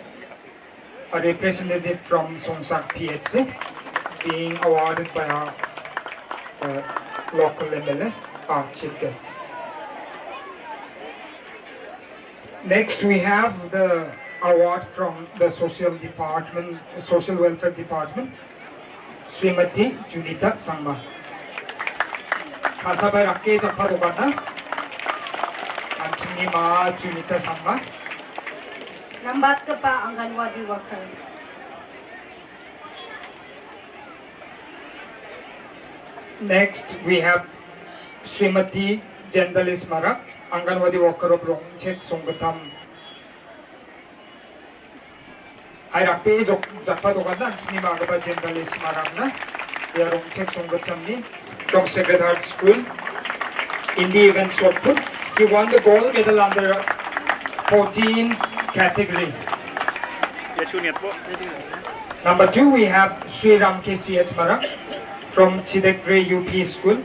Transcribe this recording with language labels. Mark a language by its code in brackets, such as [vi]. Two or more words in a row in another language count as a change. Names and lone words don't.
[en] A representative from Songsak PHC being awarded by our local MLA, our chief guest. Next, we have the award from the social welfare department, Srimati Junita Sangma. [grt] Kasabay rakke japadogana, Anchini Ma Junita Sangma. Lambat ka pa [en] Anganwadi worker. Next, we have Srimati Jendalis Mara, Anganwadi worker of Rongchek Songatam. [grt] I rakke japadogana, Anchini Ma Agaba Jendalis Marana, [en] they are Rongchek Songatamni from Sacred Heart School in the event shot put. He won the gold medal under 14 category. Number 2, we have Sri Ram KCH Mara from Chidekre UP School.